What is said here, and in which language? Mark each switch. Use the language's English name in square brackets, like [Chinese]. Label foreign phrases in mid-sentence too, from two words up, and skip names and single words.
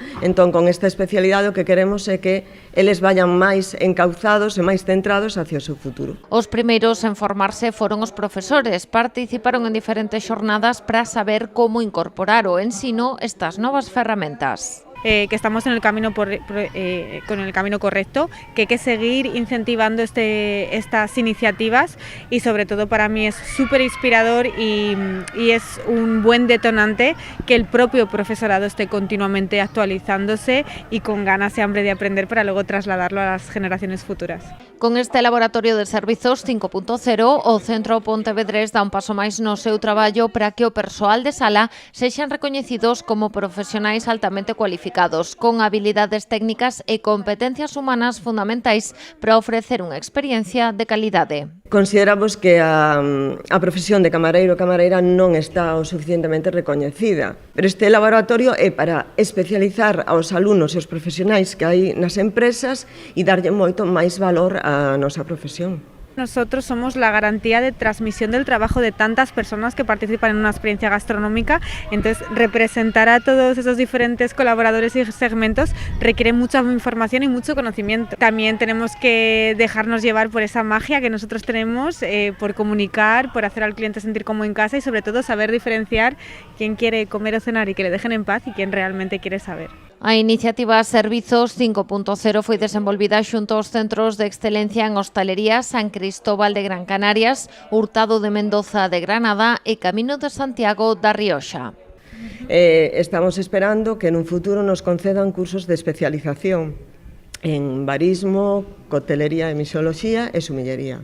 [Galician] Entón, con esta especialidade o que queremos é que eles vayan máis encauzados e máis centrados hacia o seu futuro. Os primeiros en formarse foron os profesores. Participaron en diferentes xornadas para saber como incorporar o ensino estas novas ferramentas. [Spanish] Que estamos en el camino con el camino correcto, que hay que seguir incentivando estas iniciativas y sobre todo para mí es súper inspirador y es un buen detonante que el propio profesorado esté continuamente actualizándose y con ganas y hambre de aprender para luego trasladarlo a las generaciones futuras. [Galician] Con este laboratorio de servizos 5.0, o Centro Pontevedrés dá un paso máis no seu traballo para que o persoal de sala sexan recoñecidos como profesionais altamente cualificados, con habilidades técnicas e competencias humanas fundamentais para ofrecer unha experiencia de calidade. Consideramos que a profesión de camareiro ou camareira non está o suficientemente recoñecida, pero este laboratorio é para especializar aos alumnos e aos profesionais que hai nas empresas e darlle moito máis valor a nosa profesión. [Spanish] Nosotros somos la garantía de transmisión del trabajo de tantas personas que participan en una experiencia gastronómica, entonces representar a todos esos diferentes colaboradores y segmentos requiere mucha información y mucho conocimiento. También tenemos que dejarnos llevar por esa magia que nosotros tenemos, por comunicar, por hacer al cliente sentir como en casa y sobre todo saber diferenciar quién quiere comer o cenar y que le dejen en paz y quién realmente quiere saber. [Galician] A iniciativa Servizos 5.0 foi desenvolvida xunto aos centros de excelencia en hostalería San Cristóbal de Gran Canarias, Hurtado de Mendoza de Granada e Camino de Santiago da Rioxa. [Spanish] Estamos esperando que en un futuro nos concedan cursos de especialización en barismo, [Galician] cotelería e mixoloxía e sumillería.